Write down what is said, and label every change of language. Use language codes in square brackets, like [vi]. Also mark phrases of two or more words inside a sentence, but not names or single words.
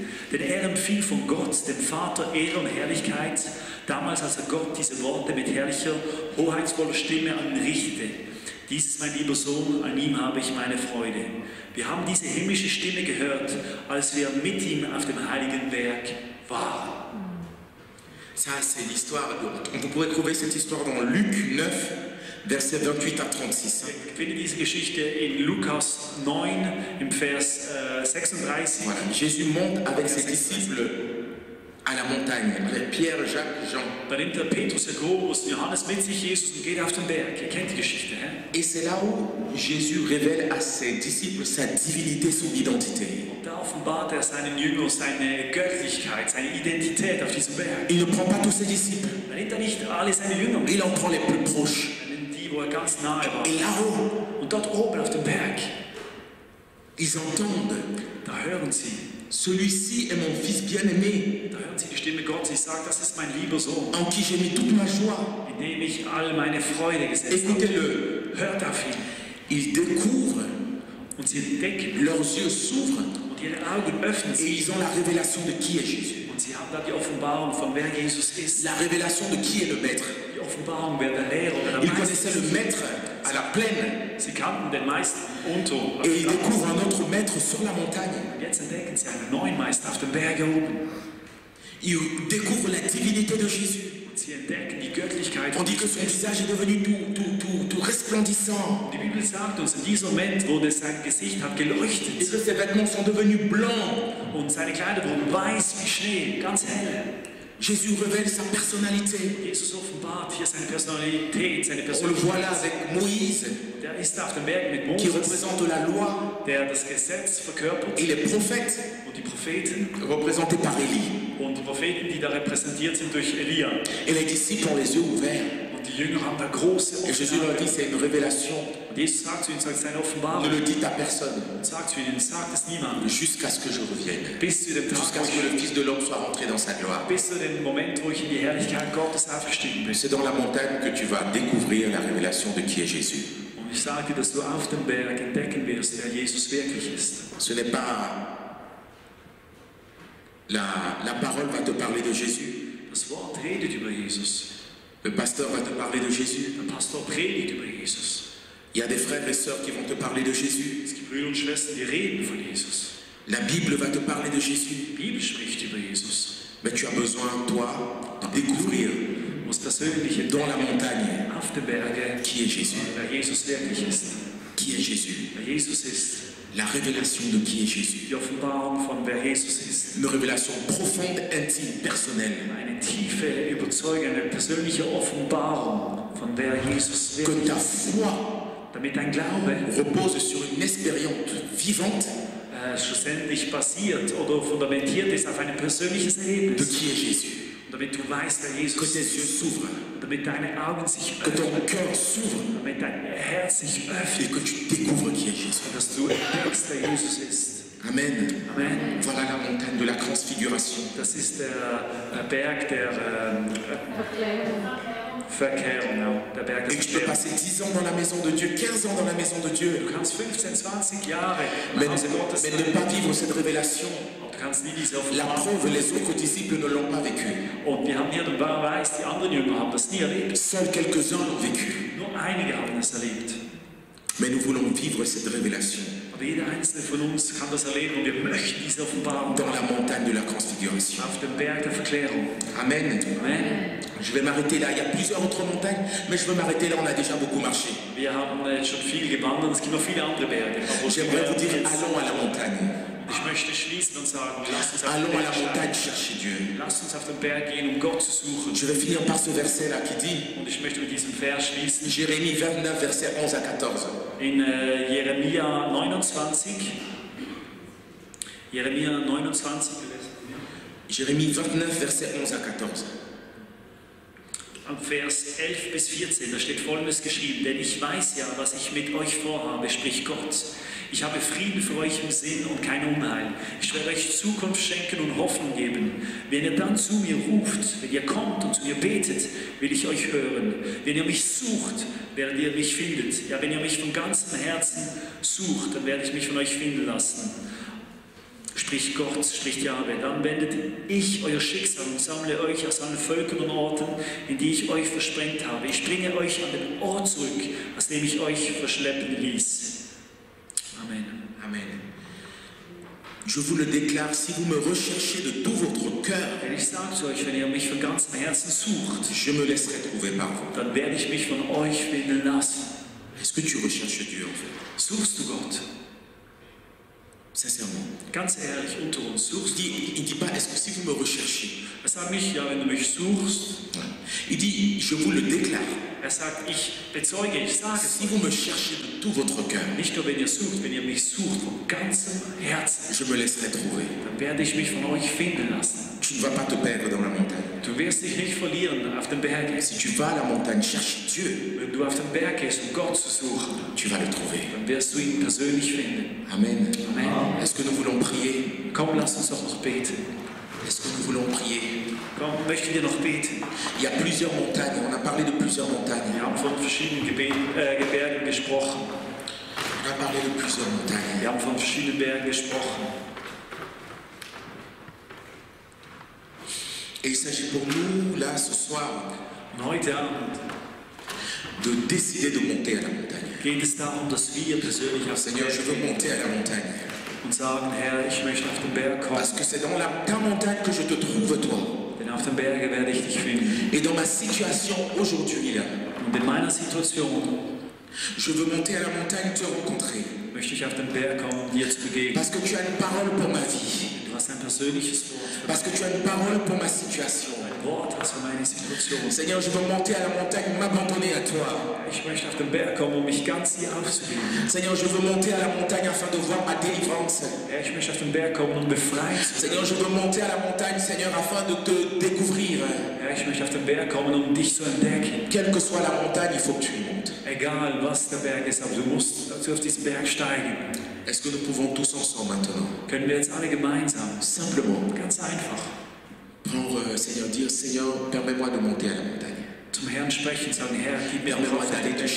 [de] Denn er empfing von Gott, dem Vater, Ehre und Herrlichkeit, damals als er Gott diese Worte mit herrlicher, hoheitsvoller Stimme an ihn richtete. Dies ist mein lieber Sohn, an ihm habe ich meine Freude. Wir haben diese himmlische Stimme gehört, als wir mit ihm auf dem heiligen Berg waren. [fr] Ça, c'est l'histoire. Vous pourrez trouver cette histoire dans Luc 9, versets 28 à 36. [de] Ich finde diese Geschichte in Lukas 9 im Vers 36. [fr] Voilà. Jésus monte avec ses disciples à la montagne, avec Pierre, Jacques, Jean. [de] Da nimmt der Petrus, Jakobus und Johannes mit sich Jesus und geht auf den Berg. Ihr kennt die Geschichte, hä? [fr] Et c'est là où Jésus révèle à ses disciples sa divinité, son identité. [de] Da offenbart er seinen Jüngern seine Göttlichkeit, seine Identität auf diesem Berg. [fr] Il ne prend pas tous ses disciples, [de] Er nimmt er nicht alle seine Jünger mit, [fr] il en prend les plus proches. [de] er nimmt die, wo er ganz nahe war. [fr] Et là-haut, [de] Und dort oben auf dem Berg, [fr] ils entendent: [de] da hören sie, [fr] celui-ci est mon fils bien-aimé, [de] da hören sie die Stimme Gottes. Sie sagt, das ist mein lieber Sohn, [fr] en qui j'ai mis toute ma joie. [de] in dem ich all meine Freude gesetzt habe. [fr] Écoutez-le. [de] Hört auf ihn. [fr] Ils découvrent, [de] Und sie entdecken [fr] leurs yeux s'ouvrent [de] und ihre Augen öffnen [fr] et [de] sich. [fr] ils ont la révélation de qui est Jésus. [de] Und sie haben da die Offenbarung von wer Jesus ist. [fr] La révélation de qui est le Maître. [de] Die Offenbarung, wer der Lehrer, wer der [fr] Ils [de] Meister [fr] connaissaient le [de] ist. [fr] Maître à la plaine [de] Sie kannten den Meister unter. [fr] et ils découvrent un autre Maître sur la montagne. [de] Jetzt entdecken sie einen neuen Meister auf dem Berg oben. [fr] Ils découvrent la divinité de Jésus. [de] Und sie entdecken die Göttlichkeit [fr] On [de] von [fr] dit que son visage est devenu tout resplendissant. [de] Die Bibel sagt uns, in diesem Moment wurde sein Gesicht hat [fr] Et [de] geleuchtet [fr] que ses vêtements sont devenus blancs. [de] und seine Kleider wurden weiß wie Schnee, ganz hell. [fr] Jésus révèle sa personnalité. [de] Jesus offenbart hier seine Personalität, seine [fr] On le [de] Persönlichkeit. [fr] voit là avec Moïse, [de] Der ist auf dem Berg mit [fr] qui [de] Moses, [fr] représente la loi, [de] der das Gesetz verkörpert [fr] et les prophètes, [de] und die Propheten [fr] représentés par Élie. [de] und die Propheten, die da repräsentiert sind durch Elia. [fr] Et les disciples ont les yeux ouverts. [de] Und die Jünger haben da große [fr] Et Jésus leur [de] Augen. [fr] dit: c'est une révélation. [de] Und Jesus sagt zu ihnen, sagt seine [fr] Ne [de] Offenbarung, [fr] le dites à personne, [de] und sagt zu ihnen, sagt es niemandem, [fr] jusqu'à ce que je revienne. [de] bis zu dem Tag, [fr] Jusqu'à ce que le Fils de l'homme soit rentré dans sa gloire. [de] bis zu dem Moment, wo ich in die Herrlichkeit Gottes aufgestiegen bin. [fr] C'est dans la montagne que tu vas découvrir la révélation de qui est Jésus. [de] Und ich sage dir, dass du auf dem Berg entdecken wirst, wer Jesus wirklich ist. [fr] Ce n'est pas... La parole va te parler de Jésus. [de] Das Wort redet über Jesus. [fr] Le pasteur va te parler de Jésus. [de] Der Pastor predigt über Jesus. [fr] Il y a des frères et sœurs qui vont te parler de Jésus. [de] Es gibt Brüder und Schwestern, die reden von Jesus. [fr] La Bible va te parler de Jésus. [de] Die Bibel spricht über Jesus. [fr] Mais tu as besoin, toi, de découvrir [de] Du musst persönlich [fr] dans la [de] entdecken, [fr] montagne [de] auf den Bergen, [fr] qui est Jésus. [de] wer Jesus wirklich ist. [fr] Qui est Jésus. [de] Wer Jesus ist. [fr] La révélation de qui est Jésus. [de] Die Offenbarung von wer Jesus ist. [fr] Une révélation profonde, intime, personnelle. [de] Eine tiefe, überzeugende, persönliche Offenbarung von wer Jesus [fr] Que [de] wirklich [fr] ta [de] ist. [fr] foi [de] Damit dein Glaube [fr] repose sur une expérience vivante [de] schlussendlich basiert oder fundamentiert ist auf ein persönliches [fr] de [de] Erlebnis. [fr] qui est Jésus. [de] Damit du weißt, wer [fr] Que [de] Jesus [fr] tes yeux [de] ist. [fr] s'ouvrent, [de] Damit deine Augen sich [fr] que ton [de] öffnen. [fr] cœur s'ouvre [de] Damit dein Herz sich [fr] et [de] öffnet. [fr] que tu découvres qui est Jésus. [de] Und dass du entdeckst, wer Jesus ist. [fr] Amen. [de] Amen. [fr] Voilà la montagne de la transfiguration. [de] Das ist der Berg der Verkehrung, ja. Der Berg der [fr] Et tu peux [de] Verkehrung. [fr] passer 10 ans dans la maison de Dieu, 15 ans dans la maison de Dieu, [de] Du kannst 15, 20 Jahre [fr] mais, [de] im Hause Gottes [fr] mais ne pas vivre cette révélation. [de] und du kannst nie diese [fr] La [de] Offenbarung. [fr] preuve, les autres disciples ne l'ont pas vécu. [de] Und wir haben hier den Beweis, die anderen Jünger haben das nie erlebt. [fr] Seuls quelques-uns l'ont vécu. [de] Nur einige haben es erlebt. [fr] Mais nous voulons vivre cette révélation [de] Aber jeder einzelne von uns kann das erleben und wir möchten diese Offenbarung [fr] dans la montagne de la transfiguration. [de] auf dem Berg der Verklärung. [fr] Amen. [de] Amen. [fr] Je vais m'arrêter là. Il y a plusieurs autres montagnes, mais je veux m'arrêter là. On a déjà beaucoup marché. [de] Wir haben jetzt schon viel gewandert, es gibt noch viele andere Berge. Aber [fr] J'aimerais vous dire, allons à la montagne. [de] ich möchte schließen und sagen, lasst uns auf den [fr] Allons à [de] Berg [fr] la montagne [de] steigen. [fr] chercher Dieu. [de] Lasst uns auf den Berg gehen, um Gott zu suchen. [fr] Je vais finir par ce verset là qui dit, [de] Und ich möchte mit diesem Vers schließen. [fr] Jérémie 29, verset 11 à 14. [de] In Jeremia 29. Jeremia 29. [fr] Jérémie 29, verset 11 à 14. [de] Am Vers 11 bis 14, da steht Folgendes geschrieben: Denn ich weiß ja, was ich mit euch vorhabe, spricht Gott. Ich habe Frieden für euch im Sinn und kein Unheil. Ich werde euch Zukunft schenken und Hoffnung geben. Wenn ihr dann zu mir ruft, wenn ihr kommt und zu mir betet, will ich euch hören. Wenn ihr mich sucht, werdet ihr mich finden. Ja, wenn ihr mich von ganzem Herzen sucht, dann werde ich mich von euch finden lassen. Spricht Gott, spricht Jahwe, dann wendet ich euer Schicksal und sammle euch aus allen Völkern und Orten, in die ich euch versprengt habe. Ich bringe euch an den Ort zurück, aus dem ich euch verschleppen ließ. [fr] Amen. [de] Amen. [fr] Je vous le déclare, si vous me recherchez de tout votre cœur, [de] Denn ich sage zu euch, wenn ihr mich von ganzem Herzen sucht, [fr] je me laisserai trouver par vous. [de] dann werde ich mich von euch finden lassen. [fr] Est-ce que tu recherches Dieu en fait? [de] Suchst du Gott? [fr] Sincèrement. [de] Ganz ehrlich, unter uns, suchst du? [fr] Il dit pas, est-ce que si vous me recherchez? [de] Er sagt nicht, ja, wenn du mich suchst. [fr] Il dit, je vous le déclare, [de] Er sagt, ich bezeuge, ich sage es. [fr] si vous me cherchez de tout votre cœur, [de] Nicht nur, wenn ihr sucht, wenn ihr mich sucht von ganzem Herzen, [fr] je me laisserai trouver. [de] dann werde ich mich von euch finden lassen. [fr] Tu ne vas pas te perdre dans la montagne. [de] Du wirst dich nicht verlieren auf dem Berg. [fr] Si tu vas à la montagne chercher Dieu, [de] Wenn du auf den Berg gehst, um Gott zu suchen, [fr] tu vas le trouver. [de] dann wirst du ihn persönlich finden. [fr] Amen. [de] Amen. [fr] Est-ce que nous voulons prier? [de] Komm, lass uns doch noch beten. [fr] Est-ce que nous voulons prier? [de] Komm, möchten wir noch beten? [fr] Il y a plusieurs montagnes, on a parlé de plusieurs montagnes. [de] Wir haben von verschiedenen Bergen gesprochen. [fr] On a parlé de plusieurs montagnes. [de] Wir haben von verschiedenen Bergen gesprochen. [fr] Et il s'agit pour nous, là, ce soir, [de] Und heute Abend [fr] de décider de monter à la montagne. [de] geht es darum, dass wir persönlich auf den [fr] Seigneur, [de] Berg [fr] je veux [de] gehen [fr] monter à la montagne. [de] und sagen, Herr, ich möchte auf den Berg kommen. [fr] Parce que c'est dans ta montagne que je te trouve, toi. [de] Denn auf den Bergen werde ich dich finden. [fr] Et dans ma situation aujourd'hui, là, [de] Und in meiner Situation [fr] je veux monter à la montagne te rencontrer. [de] möchte ich auf den Berg kommen, um dir zu begegnen. [fr] Parce que tu as une parole pour ma vie. [de] Du hast ein persönliches Wort für [fr] Parce que tu as une parole pour ma situation. [de] ein Wort hast für meine Situation. [fr] Seigneur, je veux monter à la montagne, m'abandonner à toi. [de] Ich möchte auf den Berg kommen, um mich ganz dir aufzugeben. [fr] Seigneur, je veux monter à la montagne afin de voir ma délivrance. [de] Herr, ich möchte auf den Berg kommen, um befreit zu [fr] Seigneur, je veux monter à la montagne, Seigneur, afin de te découvrir. [de] Herr, ich möchte auf den Berg kommen, um dich zu entdecken. [fr] Quelle que soit la montagne, il faut que tu y montes. [de] Egal, was der Berg ist, aber du musst auf diesen Berg steigen. [fr] Est-ce que nous pouvons tous ensemble maintenant, [de] Können wir jetzt alle gemeinsam, [fr] simplement, [de] ganz einfach, [fr] prendre, Seigneur, dire, Seigneur, permets-moi de monter à la montagne. [de] zum Herrn sprechen, sagen, Herr, gib mir [fr] Permets-moi [de] Kraft, auf [fr] d'aller [de] den [fr] te [de] Berg zu